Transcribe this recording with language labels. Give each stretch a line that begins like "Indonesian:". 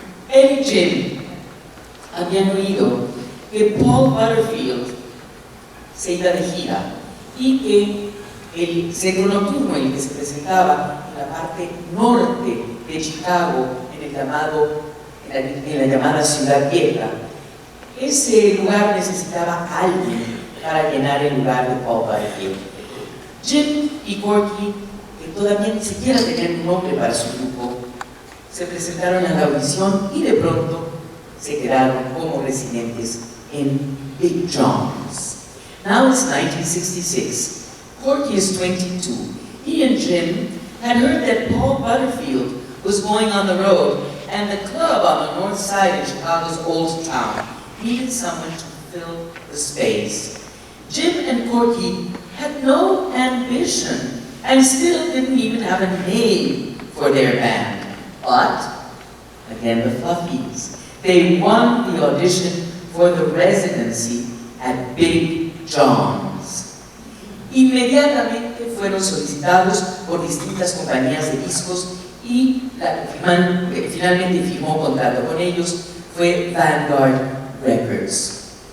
Spanish: Él y Jim habían oído que Paul Butterfield se iba de gira y que el centro nocturno en el que se presentaba en la parte norte de Chicago, en la llamada Ciudad Vieja, ese lugar necesitaba a alguien para llenar el lugar de Paul Butterfield. Jim y Corky, que todavía ni siquiera tenían un nombre para su grupo, se presentaron a la audición y de pronto se quedaron como residentes en Big John's.
English: Now it's 1966. Corky is 22. He and Jim had heard that Paul Butterfield was going on the road, and the club on the north side of Chicago's Old Town needed someone to fill the space. Jim and Corky had no ambition and still didn't even have a name for their band. But, again the Fluffies, they won the audition for the residency at Big John's.
Spanish: Inmediatamente fueron solicitados por distintas compañías de discos y finalmente firmó contrato con ellos fue Vanguard Records.